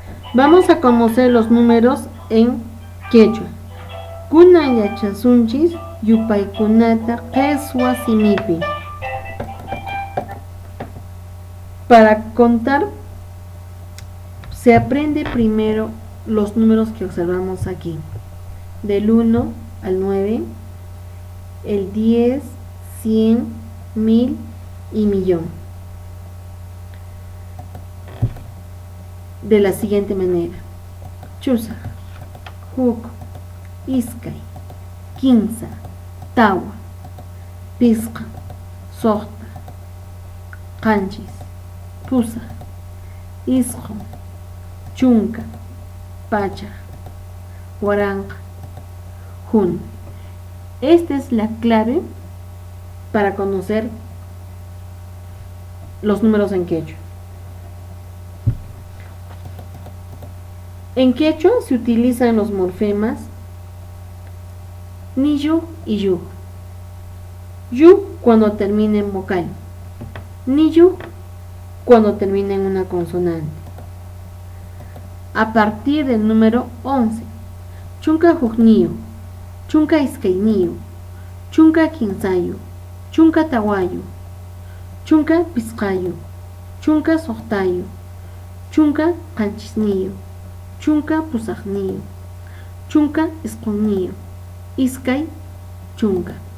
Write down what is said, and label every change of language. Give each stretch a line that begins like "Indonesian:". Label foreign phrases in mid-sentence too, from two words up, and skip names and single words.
Spanish: Vamos a conocer los números en quechua.
Quechua: Kuna yachasunchis yupaykunata qeswa simipi.
Spanish: Para contar se aprende primero los números que observamos aquí, del 1 al 9, el 10, 100, 1000 y millón, de la siguiente manera:
Quechua: chusa, huk, iskay, quinza, tawa, pisqa, soqta, qanchis, pusa, isqu, chunka, pacha, waranqa, jun.
Spanish: Esta es la clave para conocer los números en quechua. En quechua se utilizan los morfemas niyu y yu. Yu cuando termina en vocal, niyu cuando termina en una consonante. A partir del número 11,
Quechua: chunka hukniyo, chunka iskayniyo, chunka quinzayo, chunka tawayo, chunka pisqayo, chunka soqtayo, chunka qanchisniyo, chunka pusaqniyo, chunka isqunniyo, iskay chunka.